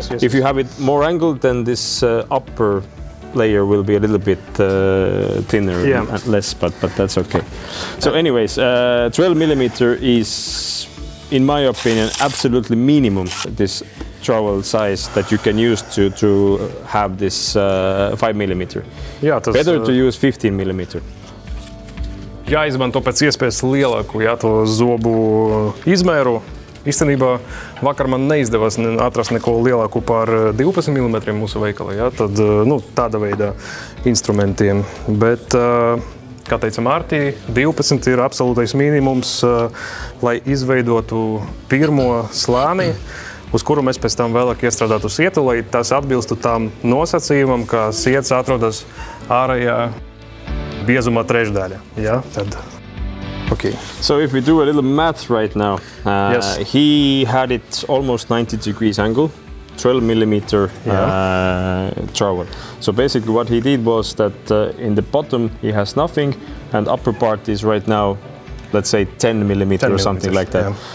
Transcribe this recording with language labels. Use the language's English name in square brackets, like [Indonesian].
[English] If you have it more angled, then this upper layer will be a little bit thinner and less, but that's okay. So anyways, 12 millimeter is, in my opinion, absolutely minimum, this trowel size that you can use to have this 5 millimeter. [Latvian] Jā, tas, [English] better to use 15 millimeter. [Latvian] Jāizmanto pēc iespējas lielāku to zobu izmēru. Īstenībā vakar man neizdevās atrast neko lielāku par 12 mm mūsu veikalā, tad tāda veida instrumentiem. Bet, kā teica Mārtī, 12 ir absolūtais minimums, lai izveidotu pirmo slāni, uz kuru mēs pēc tam vēlāk iestrādātu sietu, lai tas atbilstu tām nosacījumam, ka siets atrodas ārējā biezuma trešdaļa. Ja? Tad. [English] Okay, so if we do a little math right now, he had it almost 90 degrees angle, 12 millimeter trowel. So basically what he did was that in the bottom he has nothing, and upper part is right now, let's say 10 millimeter or something like that. Yeah.